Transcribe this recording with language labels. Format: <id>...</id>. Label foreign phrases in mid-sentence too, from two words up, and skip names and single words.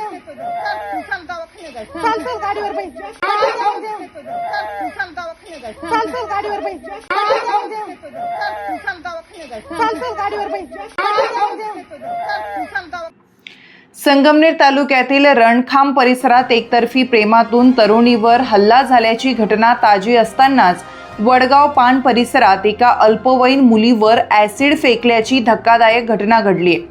<mr>चाल चाल गाडीवर बैठ. चाल चाल गाडीवर बैठ. चाल चाल गाडीवर बैठ. संगमनेर तालुक्यातील रणखांब परिसरात एकतर्फी प्रेमातून तरुणीवर हल्ला झाल्याची घटना ताजी असतानाच वडगाव पान परिसरात एका अल्पवयीन मुलीवर ॲसिड फेकल्याची धक्कादायक घटना घडली आहे.</mr>